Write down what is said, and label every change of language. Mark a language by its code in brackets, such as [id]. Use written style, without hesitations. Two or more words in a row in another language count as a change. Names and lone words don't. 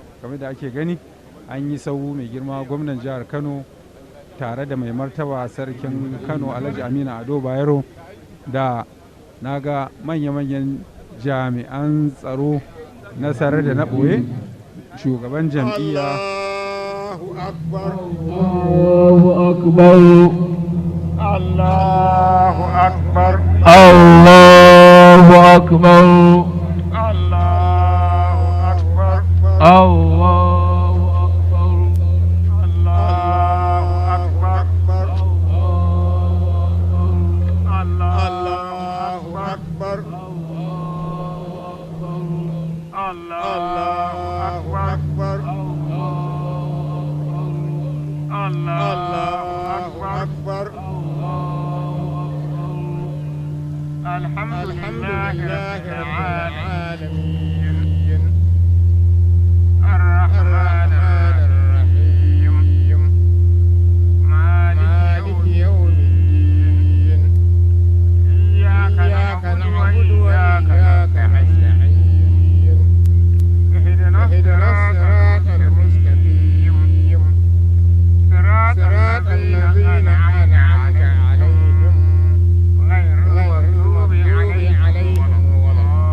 [ha] kamar da ake gani an yi sau mai girma gwamnan jihar Kano tare da mai martaba sarkin Kano Alhaji Aminu Ado Bayero da naga manya-manyan jami'an tsaro na sare da na ɓoye shugaban jam'iyya. [ar] الله أكبر الله أكبر الله أكبر الله أكبر الله أكبر الله أكبر الله أكبر الله أكبر الله أكبر الله أكبر الحمد لله رب العالمين الرحمن الرحيم مالك يوم الدين إياك نعبد وإياك نستعين اهدنا الصراط المستقيم صراط الذين أنعمت عليهم غير المغضوب عليهم ولا